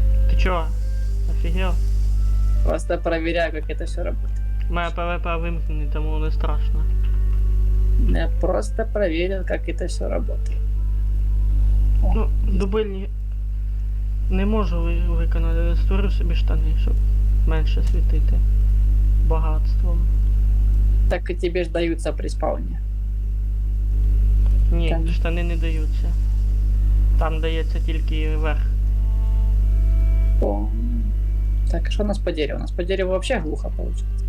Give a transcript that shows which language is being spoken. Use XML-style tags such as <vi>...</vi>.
<uk>Ти чого? Офігел?</uk> <ru>Просто проверяю, как это все работает.</ru> <uk>Моя ПВП вимкнений, тому не страшно.</uk> <ru>Я просто проверил, как это все работает.</ru> <uk>Ну, дубильні не можу виконати. Створив собі штани, щоб менше світити багатством.</uk> <ru>Так и тебе ж даются при спауне.</ru> <uk>Ні, Там. штани не даються. Там дається тільки верх. О.</uk> <ru>Так, а что у нас по дереву? У нас по дереву вообще глухо получается.</ru>